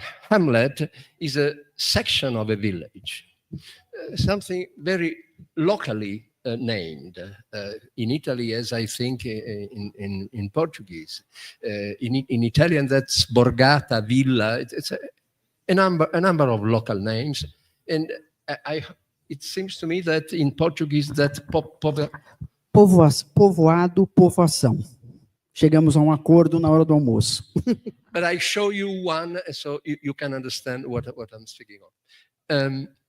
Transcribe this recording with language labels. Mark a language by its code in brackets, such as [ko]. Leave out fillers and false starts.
[en] Hamlet is a section of a village, something very locally named in Italy, as I think in Portuguese. In Italian, that's borgata, villa. It's a number of local names, and it seems to me that in Portuguese that [pt] Povoado, povoação. Chegamos a um acordo na hora do almoço. [en] But I show you one so you can understand what I'm speaking of.